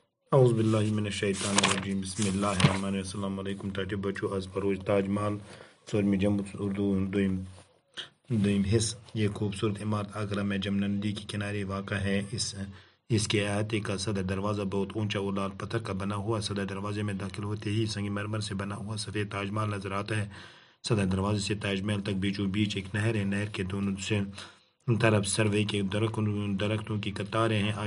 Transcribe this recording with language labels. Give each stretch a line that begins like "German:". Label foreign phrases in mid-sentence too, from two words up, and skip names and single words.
Arabic: اعوذ باللہ من الشیطان الرجیم بسم اللہ الرحمن الرحیم السلام علیکم
Kashmiri: ٹاٹے بچو آز پروج تاج محل ژوٗرمہِ جمع اردو دویم حصہ.
Urdu: یہ خوبصورت عمارت آگرہ میں جمنا ندی کے کنارے واقع ہے. اس کے احاطے کا صدر دروازہ بہت اونچا اور لال پتھر کا بنا ہوا. صدر دروازے میں داخل ہوتے ہی سنگ مرمر سے بنا ہوا سفید تاج محل نظر آتا ہے. صدر دروازے سے تاج محل تک بیچوں بیچ ایک نہر ہے. نہر کے دونوں سے طرف سروے کے درختوں کی قطاریں ہیں.